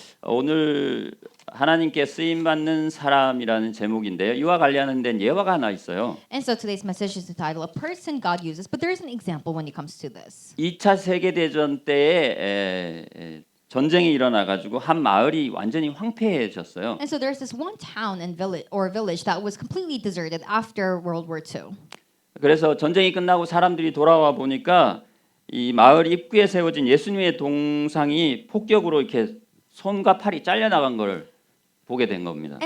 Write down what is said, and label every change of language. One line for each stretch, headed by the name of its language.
Korean: 오늘 하나님께 쓰임 받는 사람이라는 제목인데요. 이와 관련된 예화가 하나 있어요.
English: And so today's message is entitled "A Person God Uses," but there is an example when it comes to this.
Korean: 2차 세계 대전 때에 전쟁이 일어나 가지고 한 마을이 완전히 황폐해졌어요.
English: And so there's this one town and village that was completely deserted after World War II.
Korean: 그래서 전쟁이 끝나고 사람들이 돌아와 보니까 이 마을 입구에 세워진 예수님의 동상이 폭격으로 이렇게 손과 팔이 잘려 나간 걸 보게 된 겁니다.